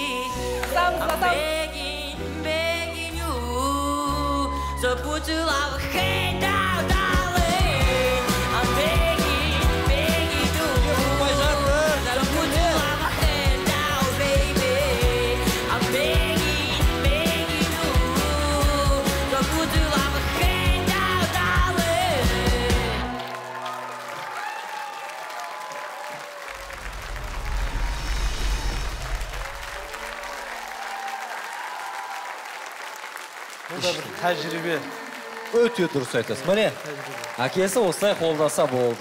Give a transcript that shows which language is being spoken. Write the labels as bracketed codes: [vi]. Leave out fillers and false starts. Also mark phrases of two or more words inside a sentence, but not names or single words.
[en] I'm begging, begging you, so put your love hand down, darling. I'm begging, begging you, so put your love hand down, baby. I'm begging, begging you, so put your love hand down, darling. [kk] Бұнда бір тәжірибе. Өте дұрыс айтасыз. Міне, әкесі осылай қолдаса болды.